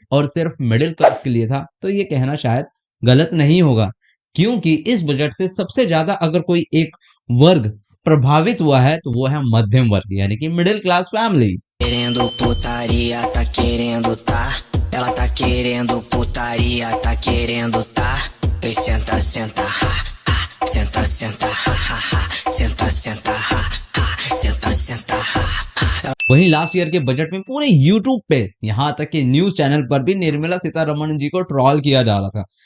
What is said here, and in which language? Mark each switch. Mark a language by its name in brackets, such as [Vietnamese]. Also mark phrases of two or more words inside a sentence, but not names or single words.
[Hindi] और सिर्फ [English] middle class [Hindi] के लिए था तो ये कहना शायद गलत नहीं होगा, क्योंकि इस बजट से सबसे ज्यादा अगर कोई एक वर्ग प्रभावित हुआ है तो वो है मध्यम वर्ग, यानी कि [English] middle class family. [Portuguese] Querendo putaria, tá querendo tá. Ela tá querendo putaria, tá querendo tá. Ei, senta, senta, ha, ha. Senta, senta, ha, ha, ha. Senta, senta, ha, ha. Senta, senta, ha, ha. [Hindi] वहीं [English] last year [Hindi] के बजट में पूरे यूट्यूब पे यहाँ तक कि [English] news channel [Hindi] पर भी निर्मला सीतारमण जी को ट्रोल किया जा रहा था।